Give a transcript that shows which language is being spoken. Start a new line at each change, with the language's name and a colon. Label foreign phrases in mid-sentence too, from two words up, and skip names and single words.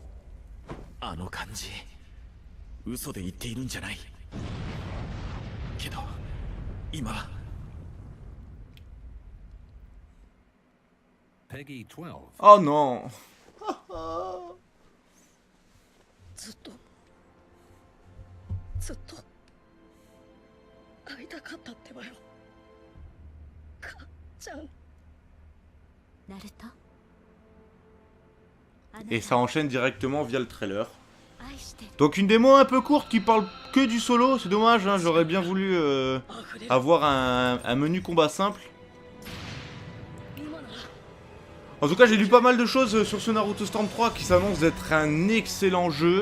French: Oh non.
Japanese: ずっと会いたかったってばよ。かっちゃん。ナルト。
French: Et ça enchaîne directement via le trailer. Donc une démo un peu courte qui parle que du solo, c'est dommage, hein, j'aurais bien voulu avoir un menu combat simple. En tout cas, j'ai lu pas mal de choses sur ce Naruto Storm 3 qui s'annonce d'être un excellent jeu.